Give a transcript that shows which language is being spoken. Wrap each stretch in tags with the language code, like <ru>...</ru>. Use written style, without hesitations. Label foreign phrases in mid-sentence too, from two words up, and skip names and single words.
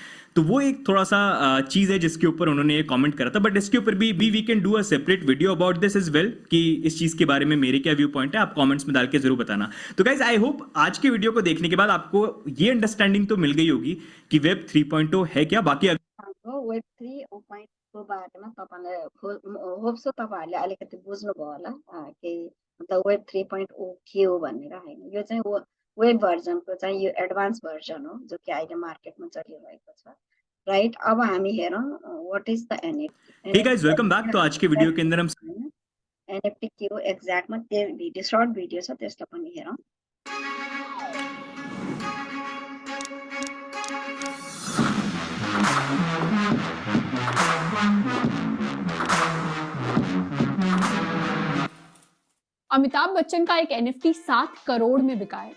<hi>तो वो एक थोड़ा सा चीज़ है जिसके ऊपर उन्होंने ये कमेंट करा था, बट इसके ऊपर भी</hi> <en>we can do a separate video about this as well</en> <hi>कि इस चीज़ के बारे में मेरे क्या</hi> <en>view point</en> <hi>है, आप कमेंट्स में डाल के जरूर बताना। तो गाइज</hi> <en>I hope</en> <hi>आज के वीडियो को देखने के बाद आपको ये अंडरस्टैंडिंग तो मिल गई होगी कि वेब 3.0 है क्या। बाकी</hi> <ne>वेब 3.0 को बारेमा तपाईलाई</ne> <en>hope so</en> <ne>तपाईहरुले अलिकति बुझ्नुभयो होला कि मतलब वेब 3.0 के हो भनेर हैन। यो चाहिँ वेब भर्जनको चाहिँ यो</ne> <en>advance version</en> <ne>हो जो कि अहिले मार्केटमा चलिरहेको छ, राइट। अब हामी हेरौँ</ne> <en>what is the NFT. hey guys welcome back.</en> <hi>तो आज के वीडियो के अंदर हम</hi> <ne>एनएफटी के हो एक्ज्याक्टमा त्यो भिडियो</ne> <en>short video</en> <ne>छ त्यसलाई पनि हेरौँ।</ne> <hi>अमिताभ बच्चन का एक एनएफटी 7 करोड़ में बिका है।</hi>